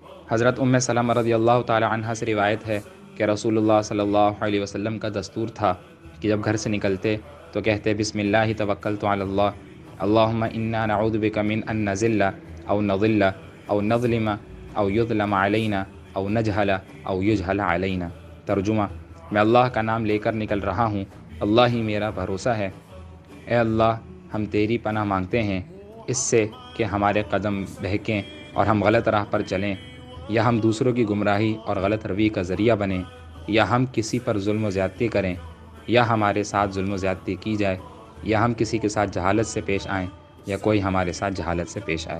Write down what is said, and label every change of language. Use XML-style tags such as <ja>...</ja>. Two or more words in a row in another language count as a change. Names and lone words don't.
<ur>حضرت سلمہ</ur> <ar>رضی اللہ تعالی عنہ</ar> <ur>سے روایت ہے کہ رسول اللہ</ur> <ar>صلی اللہ علیہ وسلم</ar> <ur>کا دستور تھا کہ جب گھر سے نکلتے تو کہتے</ur> <ar>بسم اللہ توکلت علی اللہ اللہم انا نعوذ بک من ان نذل او نضل او نظلم او یظلم علینا او نجہل او یجہل علینا۔</ar> <ur>ترجمہ: میں اللہ کا نام لے کر نکل رہا ہوں، اللہ ہی میرا بھروسہ ہے۔ اے اللہ، ہم تیری پناہ مانگتے ہیں اس سے کہ ہمارے قدم بہکیں اور ہم غلط راہ پر چلیں، یا ہم دوسروں کی گمراہی اور غلط روی کا ذریعہ بنیں، یا ہم کسی پر ظلم و زیادتی کریں، یا ہمارے ساتھ ظلم و زیادتی کی جائے، یا ہم کسی کے ساتھ جہالت سے پیش آئیں، یا کوئی ہمارے ساتھ جہالت سے پیش آئے۔</ur>